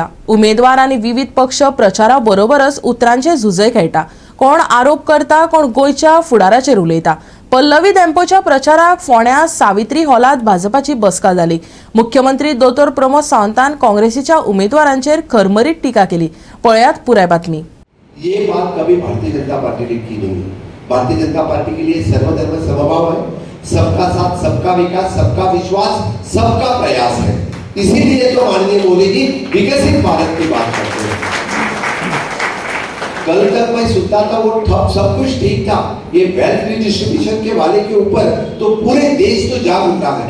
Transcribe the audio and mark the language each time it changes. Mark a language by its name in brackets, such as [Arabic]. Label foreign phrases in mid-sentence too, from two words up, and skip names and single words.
[Konkani] उमेदवार आनी विविध पक्ष प्रचारा बरोबरच उतरांचे झुजय खेळटा. कोण आरोप करता, कोण गोंयच्या फुडाराचेर उलयता. पल्लवी देंपोच्या प्रचाराक फोंड्या सावित्री हॉलात भाजपाची बसका जाली. मुख्यमंत्री दोतोर प्रमोद सावंतान काँग्रेसीच्या उमेदवारांचेर खरमरीत टिका केली. पळयात पुराय बातमी. [Hindi] ये बात कभी भारतीय जनता पार्टी ने की नहीं. भारतीय जनता पार्टी के लिए सर्वधर्म समभाव है, सबका साथ, सबका विकास, सबका विश्वास, सबका प्रयास है. इसीलिए तो माननीय मोदी जी विकसित भारत की बात करते हैं. कल तक मैं सुनता था वो ठप सब कुछ ठीक था, ये [English] wealth redistribution [Hindi] के वाले के ऊपर तो पूरे देश तो जाग उठा है.